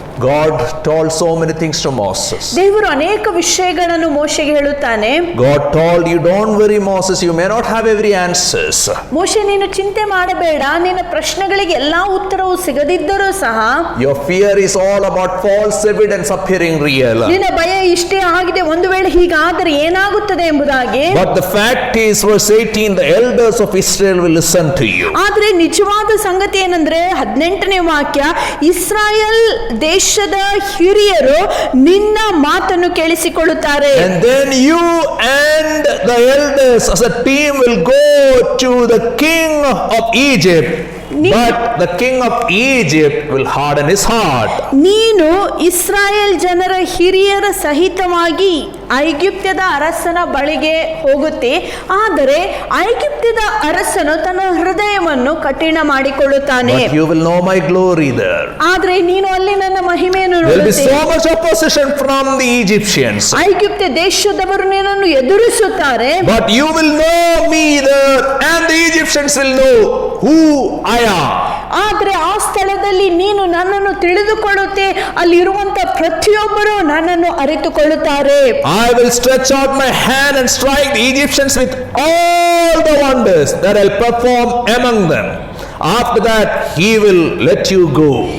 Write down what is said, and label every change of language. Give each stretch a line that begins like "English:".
English: God told so many things to Moses.
Kannada: ದೇವರು ಅನೇಕ ವಿಷಯಗಳನ್ನು ಮೋಶೆಗೆ ಹೇಳುತ್ತಾನೆ.
English: God told you, don't worry Moses, you may not have every answers.
Kannada: ಮೋಶೆ, ನೀನು ಚಿಂತೆ ಮಾಡಬೇಡ, ನಿನ್ನ ಪ್ರಶ್ನೆಗಳಿಗೆ ಎಲ್ಲಾ ಉತ್ತರವು ಸಿಗದಿದ್ದರೂ ಸಹ
English: Your fear is all about false evidence appearing real.
Kannada: ನಿನ್ನ ಭಯ ಇಷ್ಟೇ ಆಗಿದೆ, ಒಂದು ವೇಳೆ ಹೀಗಾದರೆ ಏನಾಗುತ್ತದೆ ಎಂಬುದಾಗಿ.
English: But the fact is, verse 18, the elders of Israel will listen to you.
Kannada: ಆದ್ರೆ ನಿಜವಾದ ಸಂಗತಿ ಏನಂದ್ರೆ 18ನೇ ವಾಕ್ಯ, ಇಸ್ರಾಯೇಲ್ ದೇಶದ ಹಿರಿಯರು ನಿನ್ನ ಮಾತನ್ನು ಕೇಳಿಸಿಕೊಳ್ಳುತ್ತಾರೆ.
English: And then you and the elders as a team will go to the king of Egypt. But the king of Egypt will harden his heart.
Kannada: ನೀನು ಇಸ್ರಾಯೇಲ್ ಜನರ ಹಿರಿಯರ ಸಹಿತವಾಗಿ ಐಗುಪ್ತದ ಅರಸನ ಬಳಿಗೆ ಹೋಗುತ್ತೆ, ಆದರೆ ಐಗುಪ್ತದ ಅರಸನು ತನ್ನ ಹೃದಯವನ್ನು ಕಠಿಣ ಮಾಡಿಕೊಳ್ಳುತ್ತಾನೆ.
English: But you will know my glory there.
Kannada: ಆದ್ರೆ ನೀನು ಅಲ್ಲಿ ನನ್ನ ಮಹಿಮೆಯನ್ನು
English: There will be
Kannada: ನೋಡುತ್ತೀಯ.
English: so much opposition from the Egyptians.
Kannada: ಐಗುಪ್ತ ದೇಶದವರು ನಿನ್ನನ್ನು ಎದುರಿಸುತ್ತಾರೆ.
English: But you will know me there, and the Egyptians will know who I am.
Kannada: ಆದ್ರೆ ಆ ಸ್ಥಳದಲ್ಲಿ ನೀನು ನನ್ನನ್ನು ತಿಳಿದುಕೊಳ್ಳುತ್ತೆ, ಅಲ್ಲಿರುವಂತ ಪ್ರತಿಯೊಬ್ಬರು ನನ್ನನ್ನು ಅರಿತುಕೊಳ್ಳುತ್ತಾರೆ.
English: I will stretch out my hand and strike the Egyptians with all the wonders that I'll perform among them. After that, he will let you go.